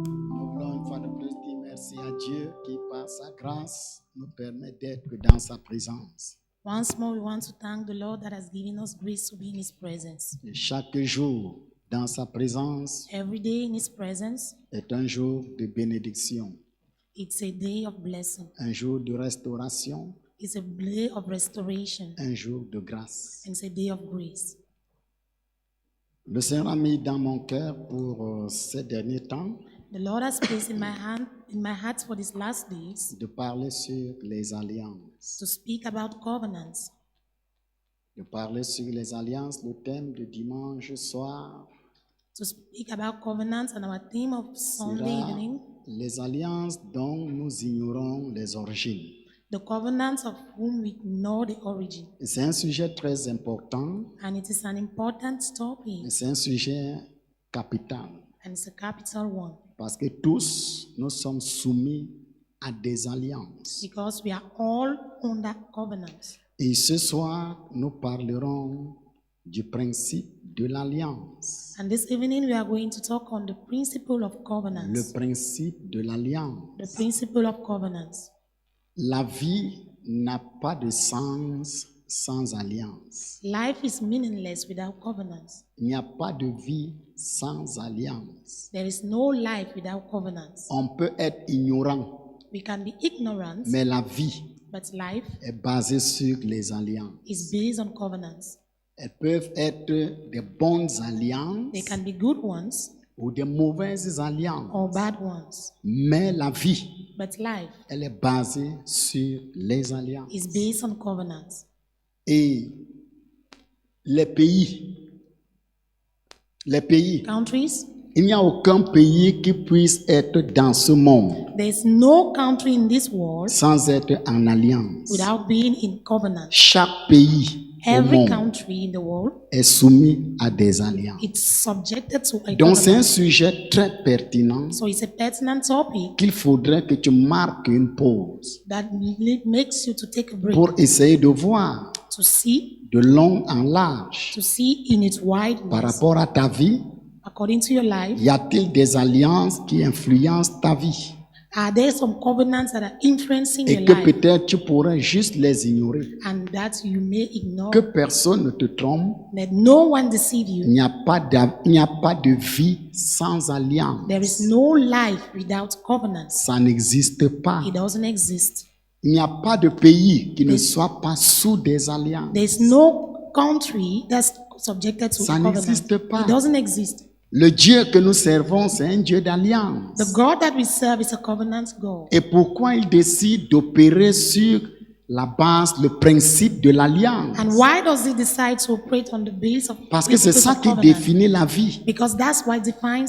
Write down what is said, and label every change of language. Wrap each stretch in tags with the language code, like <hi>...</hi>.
<fr>Nous voulons une fois de plus dire merci à Dieu qui, par sa grâce, nous permet d'être dans sa présence.</fr> <en>Once more, we want to thank the Lord that has given us grace to be in His presence.</en> <fr>Et chaque jour dans sa présence</fr> <en>Every day in His presence,</en> <fr>est un jour de bénédiction,</fr> <en>it's a day of blessing.</en> <fr>un jour de restauration,</fr> <en>It's a day of restoration.</en> <fr>un jour de grâce.</fr> <en>And it's a day of grace.</en> <fr>Le Seigneur a mis dans mon cœur pour ces derniers temps</fr> <en>The Lord has placed in my heart for these last days</en> <fr>de parler sur les alliances.</fr> <en>to speak about covenants.</en> <fr>De parler sur les alliances, le thème de dimanche soir</fr> <en>To speak about covenants, and our theme of Sunday</en> <fr>sera</fr> <en>evening,</en> <fr>les alliances dont nous ignorons les origines.</fr> <en>the covenants of whom we know the origin.</en> <fr>Et c'est un sujet très important,</fr> <en>And it is an important</en> <fr>et</fr> <en>topic,</en> <fr>c'est un sujet capital,</fr> <en>and it's a capital one,</en> <fr>parce que tous nous sommes soumis à des alliances.</fr> <en>because we are all under covenants.</en> <fr>Et ce soir, nous parlerons du principe de l'alliance.</fr> <en>And this evening we are going to talk on the principle of</en> <fr>Le</fr> <en>covenants.</en> <fr>principe de l'alliance.</fr> <en>The principle of covenants.</en> <fr>La vie n'a pas de sens sans alliance.</fr> <en>Life is meaningless without covenants.</en> <fr>Il n'y a pas de vie sans alliance.</fr> <en>There is no life without covenants.</en> <fr>On peut être ignorant,</fr> <en>We can be ignorant,</en> <fr>mais la vie</fr> <en>but life</en> <fr>est basée sur les alliances.</fr> <en>is based on covenants.</en> <fr>Elles peuvent être des bonnes alliances</fr> <en>They can be good ones</en> <fr>ou des mauvaises alliances.</fr> <en>or bad ones,</en> <fr>Mais la vie,</fr> <en>but life</en> <fr>elle est basée sur les alliances.</fr> <en>is based on covenants.</en> <fr>Et les pays,</fr> <en>Countries,</en> <fr>il n'y a aucun pays qui puisse être dans ce monde</fr> <en>there is no country in this world</en> <fr>sans être en alliance.</fr> <en>without being in covenant.</en> <fr>Chaque pays au</fr> <en>Every</en> <fr>monde</fr> <en>country in the world,</en> <fr>est soumis à des alliances.</fr> <en>it's subjected to a</en> <fr>Donc c'est un</fr> <en>covenant.</en> <fr>sujet très pertinent</fr> <en>So it's a pertinent topic</en> <fr>qu'il faudrait que tu marques une pause</fr> <en>that makes you to take a break,</en> <fr>pour essayer de voir</fr> <en>to see</en> <fr>de long en large</fr> <en>in its</en> <fr>par</fr> <en>wideness.</en> <fr>rapport à ta vie.</fr> <en>According to your life,</en> <fr>Y a-t-il des alliances qui influencent ta vie</fr> <en>are there some covenants that are influencing</en> <fr>et</fr> <en>your</en> <fr>que</fr> <en>life</en> <fr>peut-être tu pourrais juste les ignorer?</fr> <en>and that you may ignore,</en> <fr>Que personne ne te trompe.</fr> <en>that no one deceive you?</en> <fr>Il n'y a pas de vie sans alliance.</fr> <en>There is no life without covenants.</en> <fr>Ça n'existe pas.</fr> <en>It doesn't exist.</en> <fr>Il n'y a pas de pays qui ne soit pas sous des alliances.</fr> <en>There is no country that's subjected to</en> <fr>Ça</fr> <en>a covenant.</en> <fr>n'existe pas.</fr> <en>It doesn't exist.</en> <fr>Le Dieu que nous servons, c'est un Dieu d'alliance.</fr> <en>The God that we serve is a covenant God.</en> <fr>Et pourquoi il décide d'opérer sur la base, le principe de l'alliance?</fr> <en>And why does he decide to operate on the base of</en> <fr>Parce que c'est</fr> <en>principles</en> <fr>ça</fr> <en>of</en> <fr>qui</fr> <en>covenant?</en> <fr>définit la vie.</fr> <en>Because that's what defines</en>